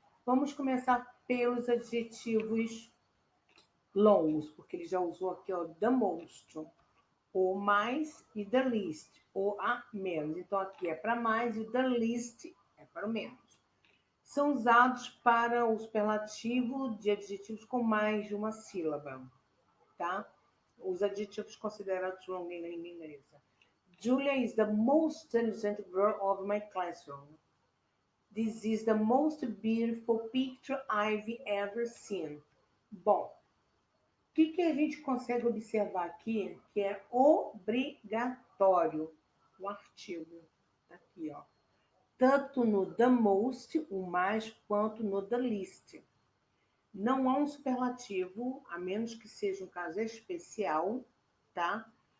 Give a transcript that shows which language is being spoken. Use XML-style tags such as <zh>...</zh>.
<pt>Vamos começar pelos adjetivos longos, porque ele já usou aqui ó, the most, o mais e the least, ou a menos. Então, aqui é para mais e o the least é para o menos. São usados para o superlativo de adjetivos com mais de uma sílaba, tá? Os adjetivos considerados longos em língua inglesa.</pt> <en>Julia is the most intelligent girl of my classroom. This is the most beautiful picture I've ever seen.</en> <pt>Bom, o que a gente consegue observar aqui que é obrigatório? O artigo. Aqui, ó. Tanto no the most, o mais, quanto no the least. Não há um superlativo, a menos que seja um caso especial, tá?</pt>